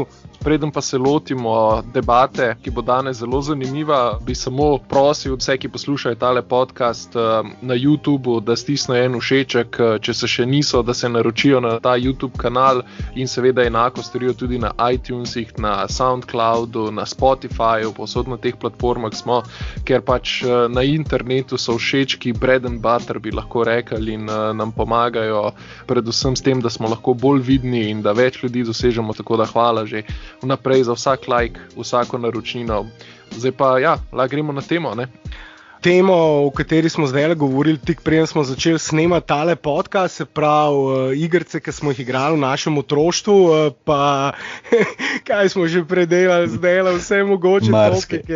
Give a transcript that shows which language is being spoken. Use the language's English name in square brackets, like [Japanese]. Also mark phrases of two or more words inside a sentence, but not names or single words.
[Slovenian] Preden pa se lotimo debate, ki bo danes zelo zanimiva, bi samo prosil vse, ki poslušajo tale podcast na YouTubeu, da stisnejo en všeček, če se še niso, da se naročijo na ta YouTube kanal in seveda enako storijo tudi na iTunesih, na Soundcloudu, na Spotifyju, povsod na teh platformah smo, ker pač na internetu so všečki [English] bread and butter, [Slovenian] bi lahko rekli, in nam pomagajo predvsem s tem, da smo lahko bolj vidni in da več ljudi dosežemo, tako da hvala že vnaprej za vsak like, vsako naročnino. Zdaj pa ja, lahko gremo na temo, ne? Temo, o kateri smo zdaj govorili, tik preden smo začeli snemati tale podcast, se pravi igrice, ki smo jih igrali v našem otroštvu, pa kaj smo že predelali, zdaj vse mogoče topike.